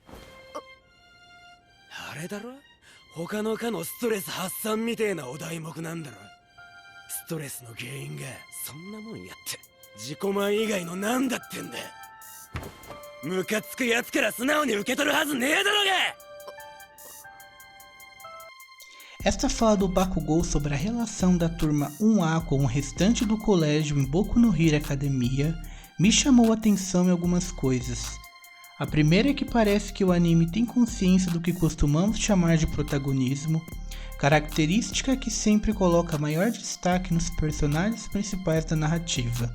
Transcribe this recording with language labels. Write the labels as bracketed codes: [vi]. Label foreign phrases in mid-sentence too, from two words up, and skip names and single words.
[ja] あれだろ、他の科のストレス発散みてえなお題目なんだろ。ストレスの原因がそんなもんやって自己満以外のなんだってんだ。ムカつくやつから素直に受け取るはずねえだろが。 [pt] Esta fala do Bakugou sobre a relação da turma 1A com o restante do colégio em Boku no Hero Academia me chamou a atenção em algumas coisas. A primeira é que parece que o anime tem consciência do que costumamos chamar de protagonismo, característica que sempre coloca maior destaque nos personagens principais da narrativa.